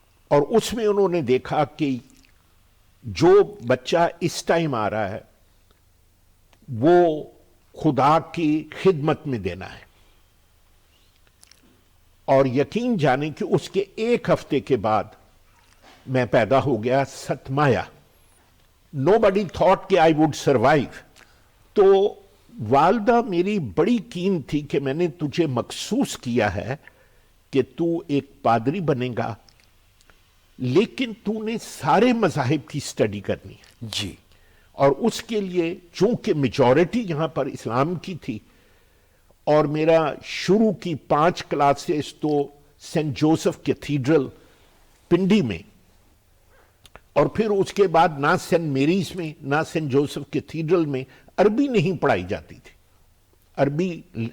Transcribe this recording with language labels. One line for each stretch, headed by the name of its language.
Hindi: और उसमें उन्होंने देखा कि जो बच्चा इस टाइम आ रहा है वो खुदा की खिदमत में देना है। और यकीन जाने कि उसके 1 हफ्ते के बाद मैं पैदा हो गया सतमाया।
English: Nobody thought कि I would survive।
Hindi: तो वालदा मेरी बड़ी कीन थी कि मैंने तुझे मखसूस किया है कि तू एक पादरी बनेगा, लेकिन तूने सारे मज़ाहिब की स्टडी करनी है। जी। और उसके लिए चूंकि मेजॉरिटी यहां पर इस्लाम की थी और मेरा शुरू की 5 क्लासेस तो सेंट जोसेफ कैथीड्रल पिंडी में और फिर उसके बाद ना सेंट मेरीज में ना सेंट जोसेफ कैथीड्रल में अरबी नहीं पढ़ाई जाती थी। अरबी